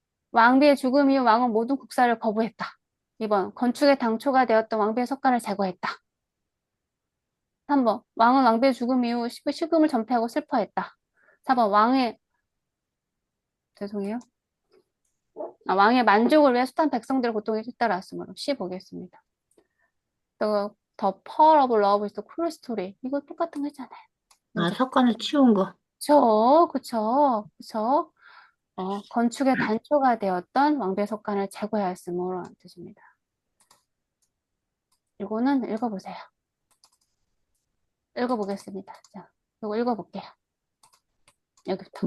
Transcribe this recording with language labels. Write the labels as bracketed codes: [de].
[ko] 왕비의 죽음 이후 왕은 모든 국사를 거부했다. 2번 건축의 당초가 되었던 왕비의 석관을 제거했다. 3번 왕은 왕비의 죽음 이후 식음을 전폐하고 슬퍼했다. 4번 죄송해요. 왕의 만족을 위해 숱한 백성들의 고통이 뒤따랐으므로 C 보겠습니다. [en] The Power of Love is the Cruel Story. [ko] 이거 똑같은 거 했잖아요. 아, 석관을 치운 거. 그쵸. 건축의 단초가 되었던 왕비의 석관을 제거하였으므로 뜻입니다. 이거는 읽어보세요. 읽어보겠습니다. 자, 이거 읽어볼게요. 여기부터.